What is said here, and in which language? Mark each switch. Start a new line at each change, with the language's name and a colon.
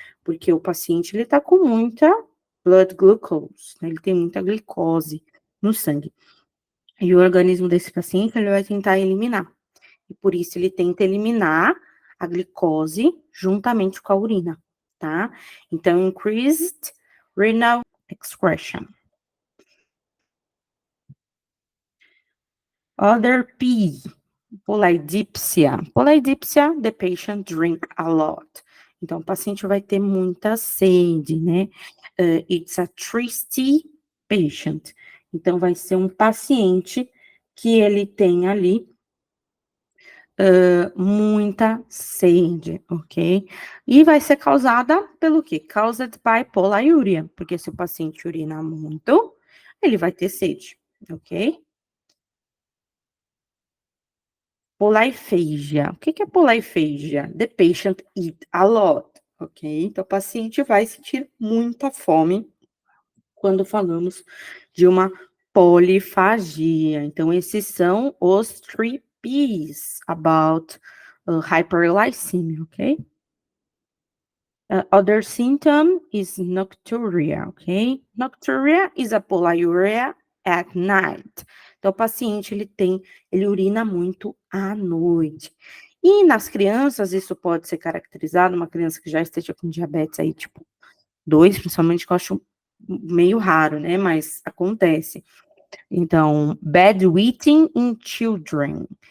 Portuguese: Porque o paciente, ele tá com muita
English: blood glucose,
Portuguese: né? Ele tem muita glicose no sangue. E o organismo desse paciente, ele vai tentar eliminar. E por isso ele tenta eliminar a glicose juntamente com a urina, tá? Então,
English: increased renal excretion. Other P, polydipsia. Polydipsia, the patient drink a lot.
Portuguese: Então, o paciente vai ter muita sede, né?
English: It's a thirsty patient.
Portuguese: Então, vai ser um paciente que ele tem ali muita sede, ok? E vai ser causada pelo quê?
English: Caused by
Portuguese: poliúria, porque se o paciente urina muito, ele vai ter sede, ok?
English: Poliphagia.
Portuguese: O que é poliphagia?
English: The patient eat a lot, ok?
Portuguese: Então, o paciente vai sentir muita fome quando falamos de uma polifagia. Então, esses são os 3Ps
English: about hyperglycemia,
Portuguese: ok?
English: Other symptom is nocturia, ok? Nocturia is a polyuria at night.
Portuguese: Então, o paciente, ele urina muito à noite. E nas crianças, isso pode ser caracterizado, uma criança que já esteja com diabetes aí, tipo 2, principalmente, que eu acho meio raro, né? Mas acontece. Então,
English: bedwetting in children.